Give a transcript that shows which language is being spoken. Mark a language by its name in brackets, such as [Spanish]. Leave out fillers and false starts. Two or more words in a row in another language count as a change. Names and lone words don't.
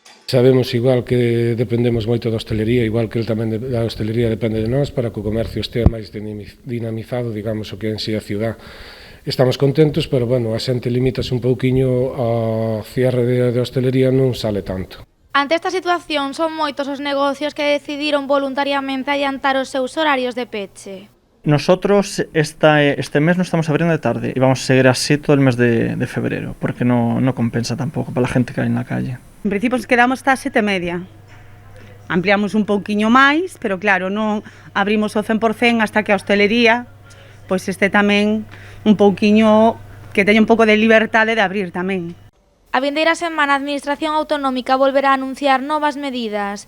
[Galician] Sabemos igual que dependemos moito da hostelería, igual que el tamén da hostelería depende de nós para que o comercio estea máis dinamizado, digamos, o que en si a ciudad. Estamos contentos, pero, bueno, a xente limítase un pouquiño ao cierre de hostelería, non sale tanto. Ante esta situación, son moitos os negocios que decidiron voluntariamente adiantar os seus horarios de peche. [Spanish] Nosotros este mes no estamos abriendo de tarde y vamos a seguir así todo el mes de febrero, porque no compensa tampoco para la gente que hay en la calle. En principio nos quedamos hasta 7:30. [Galician] Ampliamos un pouquiño máis, pero claro, non abrimos o 100% hasta que a hostelería pois este tamén un pouquiño que teña un pouco de liberdade de abrir tamén. A vindeira semana a Administración Autonómica volverá a anunciar novas medidas.